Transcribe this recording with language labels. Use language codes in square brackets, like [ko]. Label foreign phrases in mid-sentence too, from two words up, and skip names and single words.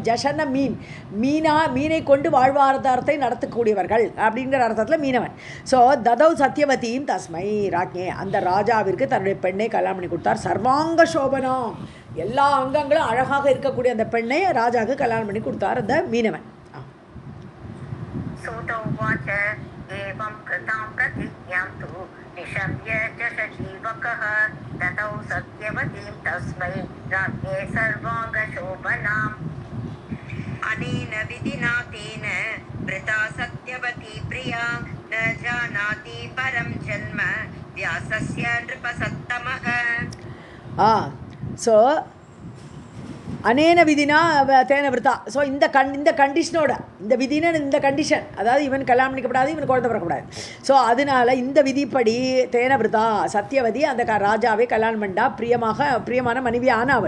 [ta] ஜஷன மீனை கொண்டு வாழ்வாதாரத்தை நடத்தக்கூடியவர்கள் அப்படிங்கிற அர்த்தத்தில் மீனவன். ஸோ ததௌ சத்யவதியும் [sa] तस्मै राज्ञे, [ta] அந்த ராஜாவிற்கு தன்னுடைய பெண்ணை கல்யாணம் பண்ணி கொடுத்தார். [sa] सर्वाङ्ग शोभनम्, [ta] எல்லா அங்கங்களும் அழகாக இருக்கக்கூடிய அந்த பெண்ணை ராஜாவுக்கு கல்யாணம் பண்ணி கொடுத்தார் அந்த மீனவன். [sa] एवं कृतां प्रतिज्ञां तु निशम्य जशजीवकः ददौ सत्यवतीं तस्मै राज्ञे सर्वाङ्गशोभनाम्. अनेन विधिना तेन वृता सत्यवती प्रिया न जानाति परं जन्म व्यासस्य नृपसत्तमः. ஸோ अनेन विधिना तेन व्रता. [ta] ஸோ இந்த கண்டிஷனோட, இந்த விதினா இந்த கண்டிஷன், அதாவது இவன் கல்யாணம் பண்ணிக்கப்படாது, இவன் குழந்தை பிறக்கக்கூடாது. ஸோ அதனால இந்த விதிப்படி [sa] तेन व्रता [ta] சத்தியவதி அந்த ராஜாவை கல்யாணம் பண்ணா, பிரியமான மனைவியான அவள்.